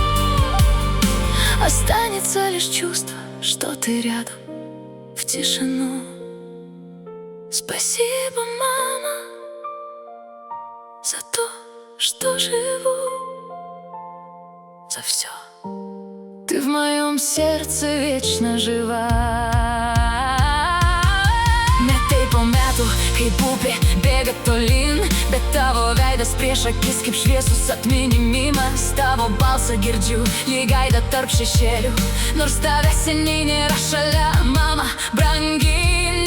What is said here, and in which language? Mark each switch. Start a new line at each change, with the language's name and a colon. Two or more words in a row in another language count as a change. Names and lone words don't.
Russian: Останется лишь чувство, что ты рядом, в тишину. Спасибо, мама, за то, что живу, за все. Ты в моем сердце вечно жива.
Lithuanian: Metai po metų, kai upė bėga tolyn, bet tavo veidas prieš akis kaip šviesus atminimas. Tavo balsą girdžiu lyg aidą tarp šešėlių, nors tavęs seniai nėra šalia, mama, brangi.